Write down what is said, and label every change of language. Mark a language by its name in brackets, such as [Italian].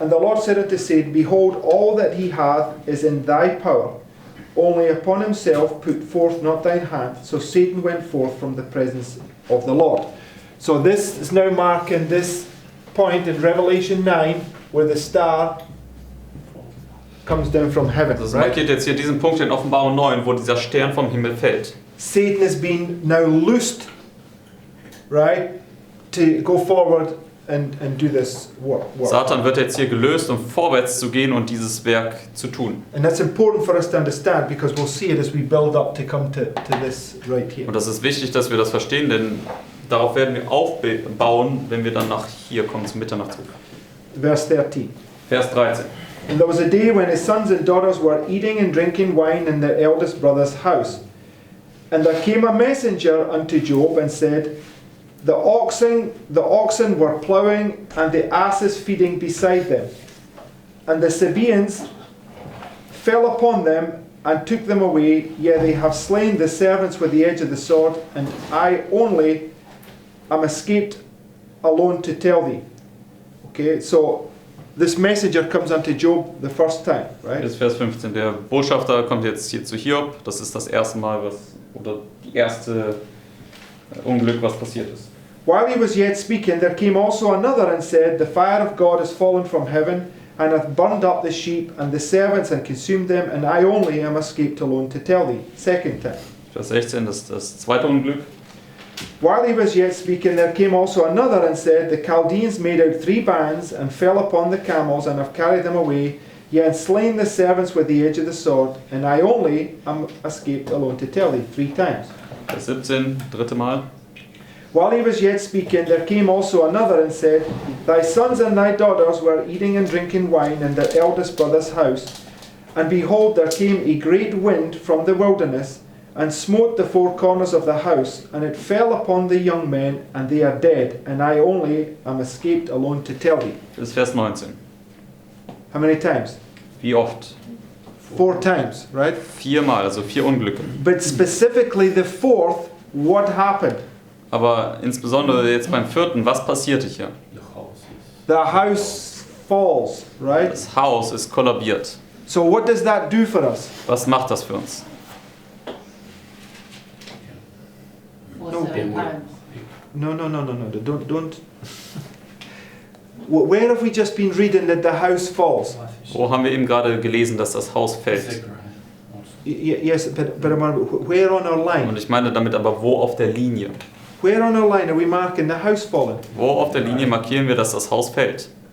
[English] and the Lord said unto Satan, Behold, all that he hath is in thy power, only upon himself put forth not thine hand. So Satan went forth from the presence of the Lord. So this is now marking this point in Revelation 9 where the star comes down from heaven. [German] Das [English] Right? [German] markiert jetzt hier diesen Punkt in Offenbarung 9, wo dieser Stern vom Himmel fällt. [English] Satan has been now loosed, right, to go forward and do this work. [German] Satan wird jetzt hier gelöst, um vorwärts zu gehen und dieses Werk zu tun. [English] And that's important for us to understand because we'll see it as we build up to come to this right here. [German] Und das ist wichtig, dass wir das verstehen, denn darauf werden wir aufbauen, wenn wir dann nach hier kommen zum Mitternachtsruf. [English] Verse 13. [German] Vers 13. [English] And there was a day when his sons and daughters were eating and drinking wine in their eldest brother's house. And there came a messenger unto Job and said, the oxen were ploughing and the asses feeding beside them. And the Sabaeans fell upon them and took them away. Yea, they have slain the servants with the edge of the sword, and I only am escaped alone to tell thee. Okay, so this messenger comes unto Job the first time, right? [German] Das ist Vers 15. Der Botschafter kommt jetzt hier zu Hiob. Das ist das erste Mal, oder die erste Unglück, was passiert ist. [English] While he was yet speaking, there came also another and said, the fire of God is fallen from heaven, and hath burned up the sheep and the servants and consumed them, and I only am escaped alone to tell thee. Second time. [German] Vers 16, das ist das zweite Unglück. [English] While he was yet speaking, there came also another and said, the Chaldeans made out 3 bands, and fell upon the camels, and have carried them away, yea, and slain the servants with the edge of the sword, and I only am escaped alone to tell thee. 3 times. [German] Vers 17, dritte Mal. [English] While he was yet speaking, there came also another and said, thy sons and thy daughters were eating and drinking wine in their eldest brother's house. And behold, there came a great wind from the wilderness, and smote the 4 corners of the house, and it fell upon the young men, and they are dead, and I only am escaped alone to tell thee. [German] Das ist Vers 19. [English] How many times? [German] Wie oft? [English] 4 times, right? [German] 4 Mal, also 4 Unglücke. [English] But specifically the 4th, what happened? [German] Aber insbesondere jetzt beim 4., was passierte hier? [English] The house falls, right? [German] Das Haus ist kollabiert. [English] So what does that do for us? [German] Was macht das für uns? [English] For 7 times. No. Don't. Where have we just been reading that the house falls? [German] Wo haben wir eben gerade gelesen, dass das Haus fällt? [English] Yes, but where on our [German] Und [English] line? [German] ich meine damit aber, wo auf der Linie? [English] Where on our line are we marking the house falling? [German] Wo auf der Linie markieren wir, dass das Haus fällt?